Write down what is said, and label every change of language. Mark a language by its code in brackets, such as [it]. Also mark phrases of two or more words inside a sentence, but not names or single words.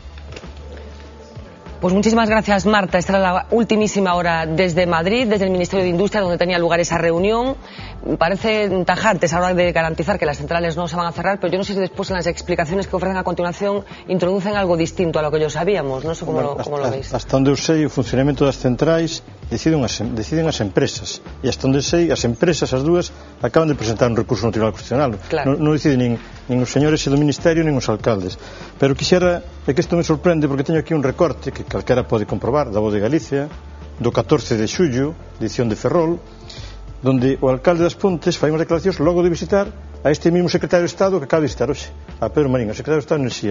[es] Pues muchísimas gracias, Marta. Esta era la ultimísima hora desde Madrid, desde el Ministerio de Industria, donde tenía lugar esa reunión. Parece tajante a la hora de garantizar que las centrales no se van a cerrar, pero yo no sé si después en las explicaciones que ofrecen a continuación introducen algo distinto a lo que ya sabíamos. No sé cómo lo veis. [gl] Hasta onde eu sei, o funcionamento das centrais deciden as empresas. E hasta onde sei, as empresas, as dúas, acaban de presentar un recurso no Tribunal Constitucional. Claro. Non deciden nin os señores do Ministerio nin os alcaldes. Pero quixera, é que isto me sorprende porque teño aquí un recorte que calquera pode comprobar da Voz de Galicia do 14 de xullo, edición de Ferrol, donde o alcalde das Pontes fai unhas declaracións logo de visitar a este mismo secretario de Estado que acaba de visitar hoxe, a Pedro Marín, o secretario de Estado de Enerxía.